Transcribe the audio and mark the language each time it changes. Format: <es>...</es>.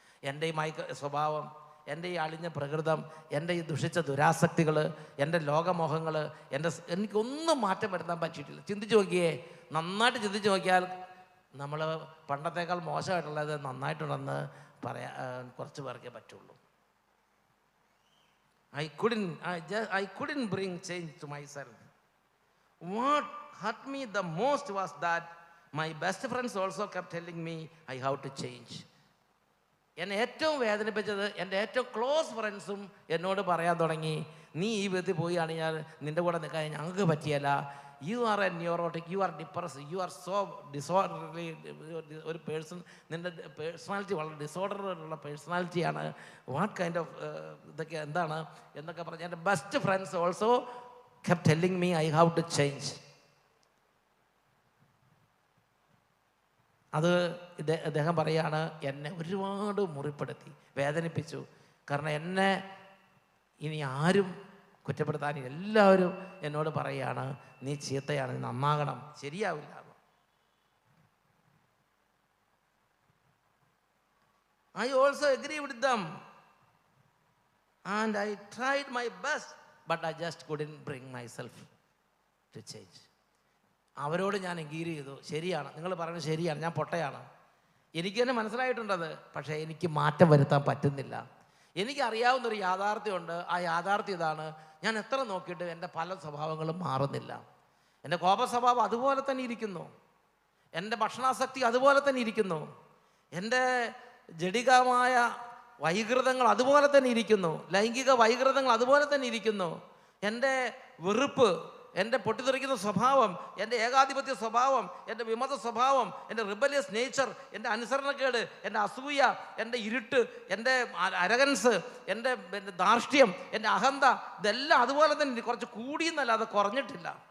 <ml>എൻ്റെ ഈ സ്വഭാവം, എൻ്റെ ഈ അളിഞ്ഞ പ്രകൃതം, എൻ്റെ ഈ ദുഷിച്ച ദുരാസക്തികൾ, എൻ്റെ ലോകമോഹങ്ങൾ, എനിക്കൊന്നും മാറ്റം വരുത്താൻ പറ്റിയിട്ടില്ല. ചിന്തിച്ച് നോക്കിയേ, നന്നായിട്ട് ചിന്തിച്ച് നോക്കിയാൽ നമ്മൾ പണ്ടത്തേക്കാൾ മോശമായിട്ടുള്ളത് നന്നായിട്ടുണ്ടെന്ന് പറയാൻ കുറച്ച് പേർക്കേ പറ്റുള്ളൂ.</ml> <en>I couldn't bring change to myself. What hurt me the most was that my best friends also kept telling me I have to change.</en> <ml>എന്നെ ഏറ്റവും വേദനിപ്പിച്ചത് എൻ്റെ ഏറ്റവും ക്ലോസ് ഫ്രണ്ട്സും എന്നോട് പറയാൻ തുടങ്ങി, നീ ഈ വിധത്തിൽ പോയാണ് ഞാൻ നിൻ്റെ കൂടെ നിൽക്കാൻ ഞങ്ങൾക്ക് പറ്റിയല്ല,</ml> <en>you are a neurotic, you are depress, you are so disorderly,</en> <ml>ഒരു പേഴ്സൺ, നിൻ്റെ പേഴ്സണാലിറ്റി വളരെ ഡിസോർഡറുള്ള പേഴ്സണാലിറ്റിയാണ്,</ml> <en>what kind of</en> <ml>ഇതൊക്കെ എന്താണ് എന്നൊക്കെ പറഞ്ഞ് എൻ്റെ</ml> <en>Best friends also kept telling me I have to change.</en> <ml>അത് അദ്ദേഹം പറയാണ്, എന്നെ ഒരുപാട് മുറിപ്പെടുത്തി, വേദനിപ്പിച്ചു. കാരണം എന്നെ ഇനി ആരും കുറ്റപ്പെടുത്താൻ, എല്ലാവരും എന്നോട് പറയുകയാണ്, നീ ചീത്തയാണ്, നീ നന്നാകണം, ശരിയാവില്ല.</ml> <en>I also agree with them and I tried my best but I just couldn't bring myself to change.</en> <ml>അവരോട് ഞാൻ എഗ്രി ചെയ്തു, ശരിയാണ്, നിങ്ങൾ പറയുന്നത് ശരിയാണ്, ഞാൻ പൊട്ടയാണ്, എനിക്ക് തന്നെ മനസ്സിലായിട്ടുണ്ടത്, പക്ഷേ എനിക്ക് മാറ്റം വരുത്താൻ പറ്റുന്നില്ല. എനിക്കറിയാവുന്നൊരു യാഥാർത്ഥ്യമുണ്ട്, ആ യാഥാർത്ഥ്യം ഇതാണ്, ഞാൻ എത്ര നോക്കിയിട്ട് എൻ്റെ പല സ്വഭാവങ്ങളും മാറുന്നില്ല. എൻ്റെ കോപ സ്വഭാവം അതുപോലെ തന്നെ ഇരിക്കുന്നു, എൻ്റെ ഭക്ഷണാസക്തി അതുപോലെ തന്നെ ഇരിക്കുന്നു, എൻ്റെ ജഡികമായ വൈകൃതങ്ങൾ അതുപോലെ തന്നെ ഇരിക്കുന്നു, ലൈംഗിക വൈകൃതങ്ങൾ അതുപോലെ തന്നെ ഇരിക്കുന്നു, എൻ്റെ വെറുപ്പ്, എൻ്റെ പൊട്ടിത്തെറിക്കുന്ന സ്വഭാവം, എൻ്റെ ഏകാധിപത്യ സ്വഭാവം, എൻ്റെ വിമത സ്വഭാവം, എൻ്റെ</ml> <en>rebellious nature,</en> <ml>എൻ്റെ അനുസരണക്കേട്, എൻ്റെ അസൂയ, എൻ്റെ ഇരുട്ട്, എൻ്റെ അരഗൻസ്, എൻ്റെ ധാർഷ്ട്യം, എൻ്റെ അഹന്ത, ഇതെല്ലാം അതുപോലെ തന്നെ കുറച്ച് കൂടിയെന്നല്ലാതെ കുറഞ്ഞിട്ടില്ല.</ml>